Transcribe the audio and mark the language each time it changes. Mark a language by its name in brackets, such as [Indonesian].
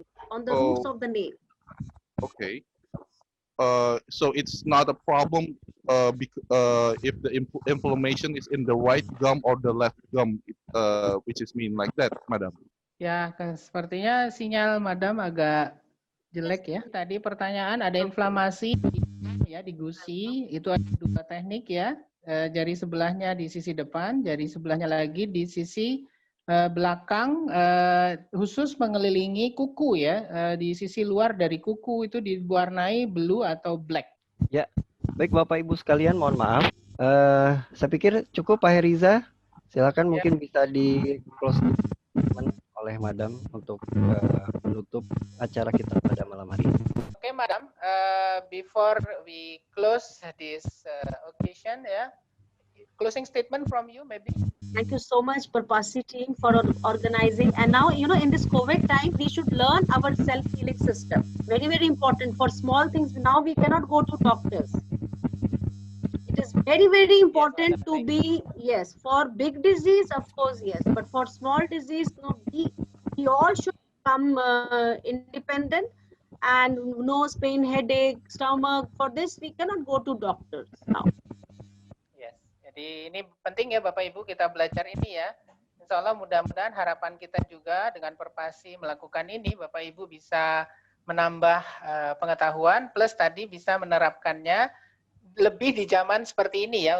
[English] On the roots of the nail. Okay. So it's not a problem if the inflammation is in the right gum or the left gum, which is mean like that, madam. [Indonesian] Ya, sepertinya sinyal madam agak jelek ya. Tadi pertanyaan ada inflamasi ya di gusi, itu ada dua teknik ya. Jari sebelahnya di sisi depan, jari sebelahnya lagi di sisi belakang, khusus mengelilingi kuku ya. Di sisi luar dari kuku itu diwarnai blue atau black. Ya, baik Bapak Ibu sekalian, mohon maaf. Saya pikir cukup Pak Heriza. Silakan mungkin bisa di close oleh Madam untuk menutup acara kita pada malam hari ini. [English] Okay, Madam. Before we close this occasion, yeah, closing statement from you, maybe. Thank you so much, Purpasi team, for organizing. And now, you know, in this COVID time, we should learn our self-healing system. Very, very important. For small things, now we cannot go to doctors. It is very, very important to be, yes, for big disease, of course, yes. But for small disease, no, we all should become independent. And nose pain, headache, stomach, for this, we cannot go to doctors now. [Indonesian] Jadi ini penting ya Bapak Ibu kita belajar ini ya. Insya Allah mudah-mudahan harapan kita juga dengan Perpasi melakukan ini Bapak Ibu bisa menambah pengetahuan plus tadi bisa menerapkannya lebih di zaman seperti ini ya.